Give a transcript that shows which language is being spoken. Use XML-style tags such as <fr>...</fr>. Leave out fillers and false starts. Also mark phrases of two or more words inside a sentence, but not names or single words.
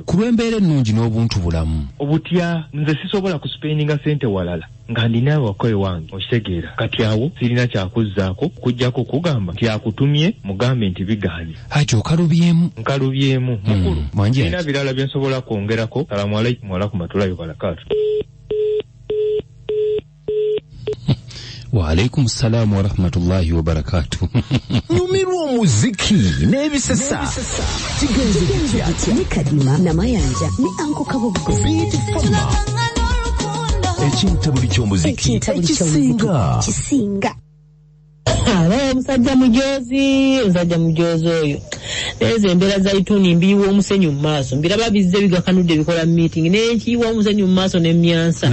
<lg>Ku lw'embeera ennungi n'obuntu bulamu. Obutya nze sisobola kuspendinga ssente walala nga ndina wakoye wange okitegeera. Kati awo sirina kyakuzzaako kujjako kugamba nti akutumye mugambe nti bigaanye. Haji okalubyemu. Nkalubyemu. Mukulu. Sirina birala bye nsobola kwongerako.</lg> <ar>السلام عليكم ورحمة الله وبركاته. وعليكم السلام ورحمة الله وبركاته.</ar> <lg>Nyumirwa omuziki n'ebisesa. Kigenze kitya ni Kadima na Mayanja ni Anko Kaboggoza. Ekintabuli ky'omuziki ekisinga. Musajja mujozi oyo ezo embeera Zaituni mbiyiwa omusenyu mu maaso mbiraba bizze bigakanudde bikola meeting n'enkiyiwa omusenyu mu maaso n'emyansa.</lg>